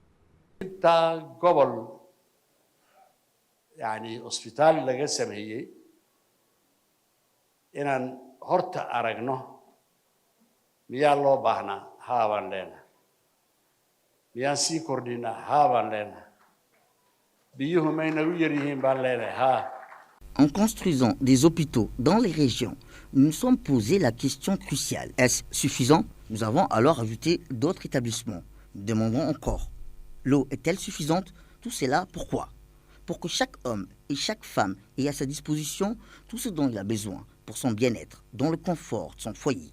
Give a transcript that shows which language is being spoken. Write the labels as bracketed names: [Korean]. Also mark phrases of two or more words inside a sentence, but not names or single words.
[Somali] yacni isbitaal laga sameeyay inaan horta aragno miyaa loo baahnaa haabaan leenahay miyaan sii kordhinaa haabaan leenahay biyuhu may nagu yar yihiin baan leenahay haa. [French] En construisant des hôpitaux dans les régions, nous nous sommes posé la question cruciale. Est-ce suffisant? Nous avons alors ajouté d'autres établissements. Nous demandons encore. L'eau est-elle suffisante? Tout cela, pourquoi? Pour que chaque homme et chaque femme ait à sa disposition tout ce dont il a besoin pour son bien-être, dans le confort de son foyer.